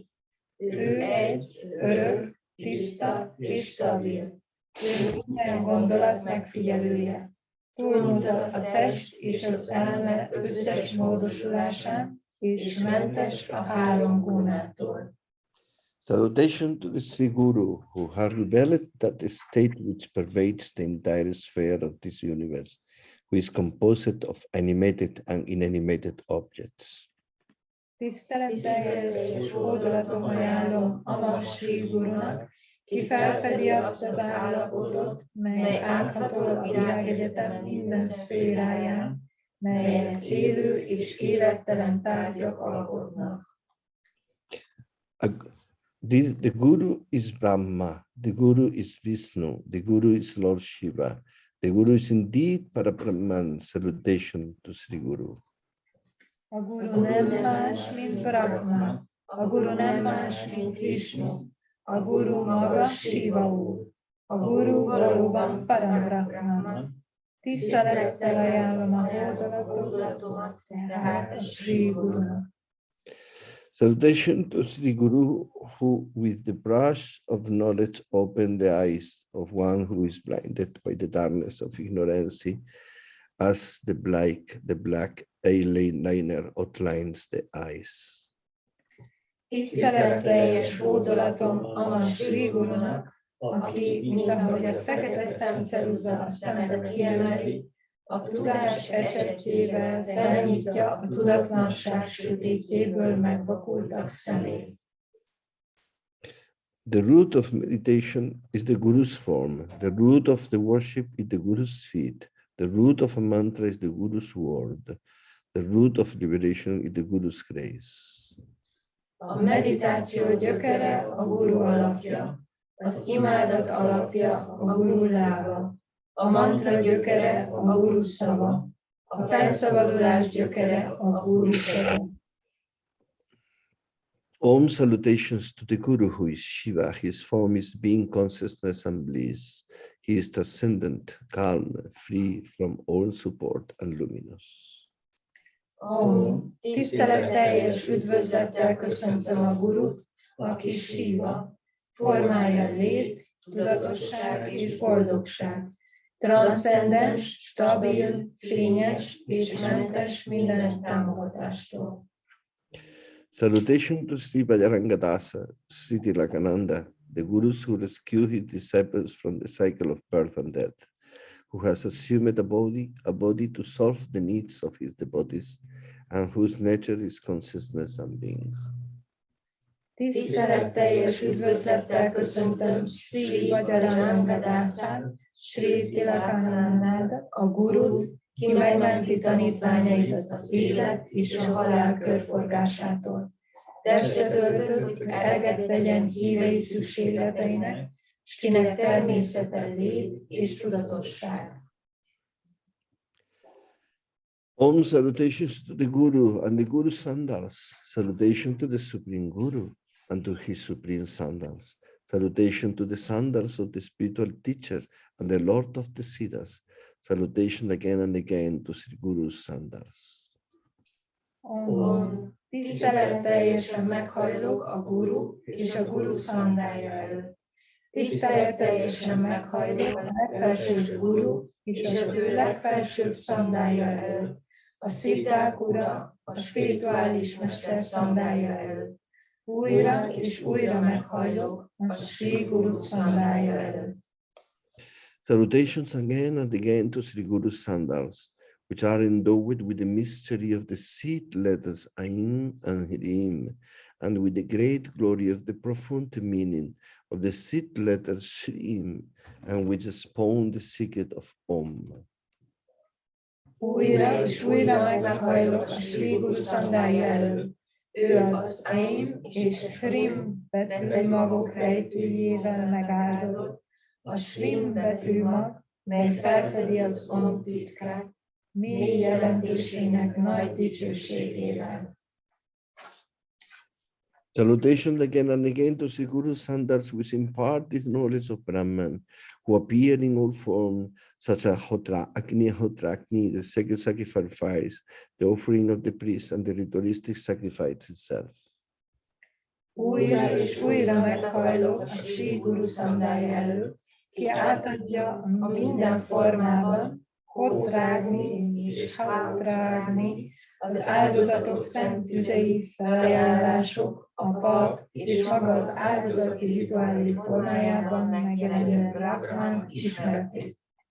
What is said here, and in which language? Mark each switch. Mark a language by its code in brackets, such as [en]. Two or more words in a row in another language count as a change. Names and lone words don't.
[hu] Ő egy, örök, tiszta és stabil. Ő minden gondolat megfigyelője. Túlmutat a test és az elme összes módosulásán, és mentes a három gunától. [en] Salutation to the Sri Guru, who has revealed that state which pervades the entire sphere of this universe, who is composed of animated and inanimated objects. [hu] Tiszteletteljes és hódolatom ajánlom Ama Sri Gurunak, ki felfedi azt az állapotot, mely áthatol a világegyetem minden szféráján, melyek élő és élettelen tárgyak alkotnak. [en] The Guru is Brahma, the Guru is Vishnu, the Guru is Lord Shiva, the Guru is indeed Parabrahman. Salutation to Sri Guru. [hu] A Guru nem más, mint Brahma, a Guru nem más, mint Vishnu, a Guru maga Shiva úr, a Guru valóban Parabrahman. Tisztelettel ajánlom a hódolatomat, tehát a Sri Gurunak. [en] Salutation to Sri Guru, who with the brush of knowledge opened the eyes of one who is blinded by the darkness of ignorance, as the black eyeliner outlines the eyes. [hu] Tiszteletteljes hódolatom Ama Sri Gurunak, aki, mint ahogy a fekete szemceruza a szemet kiemeli, a tudás ecsetjével felnyitja a tudatlanság sötétjéből megvakultak szemét. [en] The root of meditation is the Guru's form. The root of the worship is the Guru's feet. The root of a mantra is the Guru's word. The root of liberation is the Guru's grace. [hu] A meditáció gyökere a Guru alapja, az imádat alapja a Guru lába, a mantra gyökere a Guru szava, a felszabadulás gyökere a Guru keze. [en] Om salutations to the Guru, who is Shiva. His form is being, consciousness and bliss. He is transcendent, calm, free from all support and luminous. [hu] Om, tiszteletteljes üdvözlettel köszöntöm a Gurut, aki Shiva, formája lét, tudatosság és boldogság, transzcendens, stabil, fényes és mentes minden támogatástól. [en] Salutation to Sri Bhajarangadasa, Sri Tilakananda, the Gurus who rescue his disciples from the cycle of birth and death, who has assumed a body to solve the needs of his devotees, and whose nature is consciousness and being. [hu] Tiszteletteljes üdvözlettel köszöntöm Sri Bhajarangadasát, Sri Tilakanandát, a Gurut, ki megmenti tanítványait az élet és a halál körforgásától. Testre töltött, hogy eleget tegyen hívei szükségleteinek, s kinek természete lét és tudatosság. [en] Om salutations to the Guru and the Guru's sandals. Salutation to the Supreme Guru and to his Supreme sandals. Salutation to the sandals of the spiritual teacher and the Lord of the Siddhas. Salutation again and again to Sri Guru's sandals. [hu] Om, tiszteletteljesen meghajlok a Guru és a Guru szandálja előtt. Tiszteletteljesen meghajlok a legfelsőbb Guru és az ő legfelsőbb szandálja előtt. A sziddhák ura, a spirituális mester szandálja előtt. Újra és újra meghajlok a Sri Guru szandálja előtt. [en] Salutations again and again to Sri Guru's sandals, which are endowed with the mystery of the seed letters Aim and Hirim, and with the great glory of the profound meaning of the seed letter Shrim, and which spawn the secret of Om. [hu] Újra és újra meghajlok a Sri Guru szandálja előtt. Ő az aim és shrim betűmagok rejtőjével megáldott, a shrim betűmag, mely felfedi az om titkát, mély jelentésének nagy dicsőségével. [en] Salutations again and again to Sri Guru Sandals, which impart this knowledge of Brahman, who appear in all forms, such as Agni, the sacred sacrifice, the offering of the priest, and the ritualistic sacrifice itself. [hu] Újra és újra meghajlok a Sri Guru Szandája előtt, ki átadja a minden formában, Hotrágni és Hátrágni, az áldozatok szent tüzei, felajánlások, a pap és maga az áldozati rituálé formájában megjelenő Brahman ismeretét.